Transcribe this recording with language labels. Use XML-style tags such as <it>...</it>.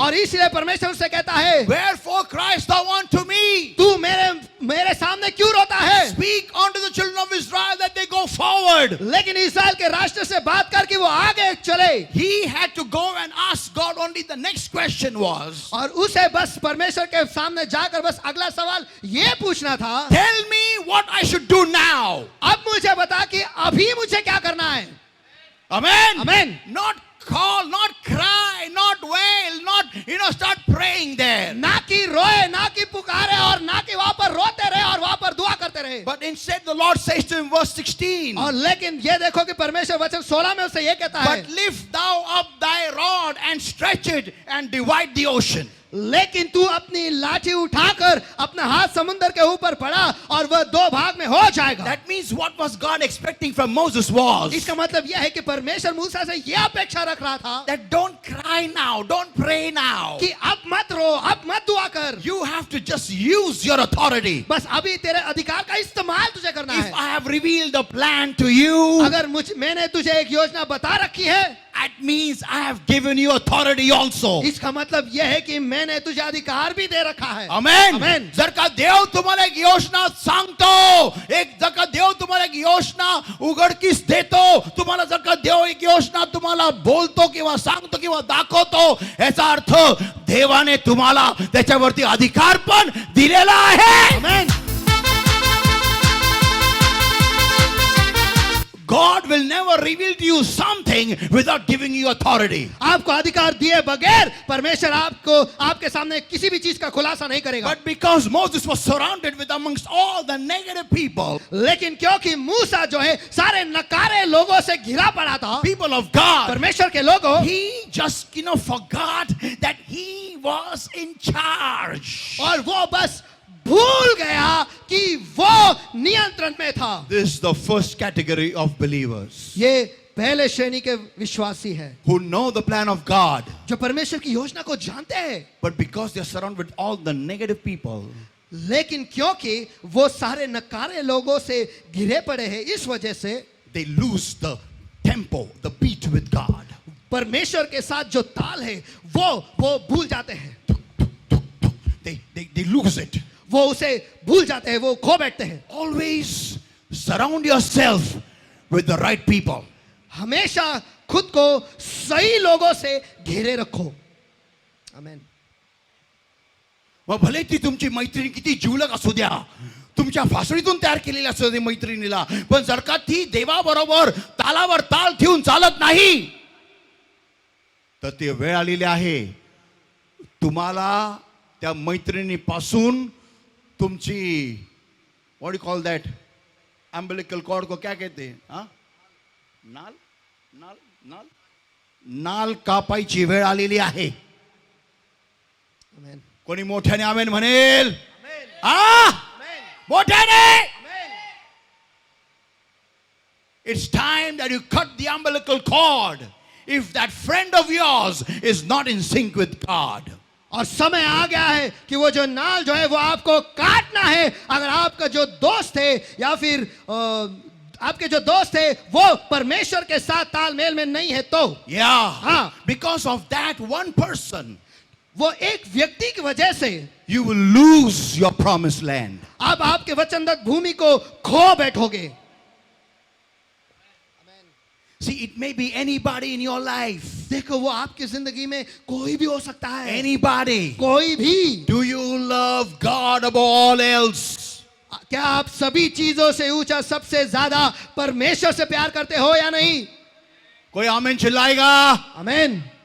<hi>और इसलिए परमेश्वर उससे कहता है,</hi> <en>wherefore criest thou unto me?</en> <hi>तू मेरे सामने क्यों रोता है?</hi> <en>Speak unto the children of Israel that they go forward.</en> <hi>लेकिन इस्राएल के राष्ट्र से बात कर कि वो आगे चले.</hi> <en>He had to go and ask God only. The next question was,</en> <hi>और उसे बस परमेश्वर के सामने जाकर बस अगला सवाल ये पूछना था,</hi> <en>tell me what I should do now.</en> <hi>अब मुझे बता कि अभी मुझे क्या करना है.</hi> <en>Amen. Amen. Not call, not cry, not wail, not start praying there.</en> <hi>ना कि रोए, ना कि पुकारे, और ना कि वहां पर रोते रहे और वहां पर दुआ करते रहे. करे।</hi> <en>But instead the Lord says to him, verse 16,</en> <hi>और लेकिन ये देखो कि परमेश्वर वचन 16 में उससे ये कहता है,</hi> <en>but lift thou up thy rod and stretch it and divide the ocean.</en> <hi>लेकिन तू अपनी लाठी उठाकर अपना हाथ समुद्र के ऊपर पड़ा और वह दो भाग में हो जाएगा।</hi> <en>That means what was God expecting from Moses was</en> <hi>इसका मतलब यह है कि परमेश्वर मूसा से यह अपेक्षा रख रहा था</hi> <en>that don't cry now, don't pray now.</en> <hi>कि अब मत रो, अब मत दुआ कर,</hi> <en>You have to just use your authority.</en> <hi>बस अभी तेरे अधिकार का इस्तेमाल तुझे करना</hi> <en>If</en> <hi>है।</hi> <en>I have revealed the plan to you,</en> <hi>अगर मैंने तुझे एक योजना बता रखी है,</hi> <en>that means I have given you authority also.</en> <hi>इसका मतलब यह है कि मैंने तुझे अधिकार भी दे रखा है।</hi> <en>Amen. Amen.</en> <mr>जर का देव तुम्हाला एक योजना सांगतो, जर का देव तुम्हाला एक योजना उघडकीस देतो, तुम्हाला जर का देव एक योजना तुम्हाला बोलतो किंवा सांगतो किंवा दाखवतो, याचा अर्थ देवाने तुम्हाला त्याच्यावरती अधिकार पण दिलेला आहे.</mr> <hi>आमेन।</hi> <en>God will never reveal to you something without giving you authority.</en> <hi>आपको अधिकार दिए बगैर परमेश्वर आपको आपके सामने किसी भी चीज का खुलासा नहीं करेगा।</hi> <en>But because Moses was surrounded with amongst all the negative people,</en> <hi>लेकिन क्योंकि मूसा जो है सारे नकारे लोगों से घिरा पड़ा था,</hi> <en>people of God,</en> <hi>परमेश्वर के लोगों,</hi> <en>he just forgot that he was in charge.</en> <hi>और वो बस भूल गया कि वो नियंत्रण में था।</hi> <en>This is the first category of believers</en> <hi>ये पहले श्रेणी के विश्वासी है</hi> <en>who know the plan of God,</en> <hi>जो परमेश्वर की योजना को जानते हैं,</hi> <en>but because they are surrounded with all the negative people,</en> <hi>लेकिन क्योंकि वो सारे नकारे लोगों से घिरे पड़े हैं, इस वजह से</hi> <en>they lose the tempo, the beat with God.</en> <hi>परमेश्वर के साथ जो ताल है वो भूल जाते हैं,</hi> <en>They lose it.</en> <hi>वो उसे भूल जाते हैं, वो खो बैठते हैं।</hi> <en>Always surround yourself with the right people.</en> <hi>हमेशा खुद को सही लोगों से घेरे रखो। आमेन।</hi> <mr>मग भले ती तुमची मैत्रीण किती जिवलग असू द्या, तुमच्या फासळीतून तयार केलेली असू दे मैत्रिणीला, पण जर का ती देवाबरोबर तालावर ताल ठेवून चालत नाही, तर ती वेळ आलेली आहे तुम्हाला त्या मैत्रिणीपासून तुमची</mr> <en>what you call that umbilical cord</en> <hi>को क्या कहते हैं, हाँ,</hi> <mr>नाल नाल नाल नाल कापायची वेळ आलेली आहे. आमेन। कोणी मोठ्याने आमेन म्हणेल? आमेन। हा, आमेन। मोठ्याने. आमेन।</mr> <en>It's time that you cut the umbilical cord if that friend of yours is not in sync with God.</en> <hi>और समय आ गया है कि वो जो नाल जो है वो आपको काटना है। अगर आपका जो दोस्त है या फिर आपके जो दोस्त है वो परमेश्वर के साथ तालमेल में नहीं है तो</hi> <en>Yeah. Because of that one person,</en> <hi>वो एक व्यक्ति की वजह से</hi> <en>you will lose your promised land.</en> <hi>आप आपके वचनदत्त भूमि को खो बैठोगे।</hi> <en>See, it may be anybody in your life.</en> <hi>देखो वो आपकी जिंदगी में कोई भी हो सकता है।</hi> <en>Anybody.</en> <hi>कोई भी।</hi> <en>Do you love God above all else?</en> <hi>क्या आप सभी चीजों से ऊंचा सबसे ज्यादा परमेश्वर से प्यार करते हो या नहीं? कोई आमीन चिल्लाएगा? आमेन।</hi>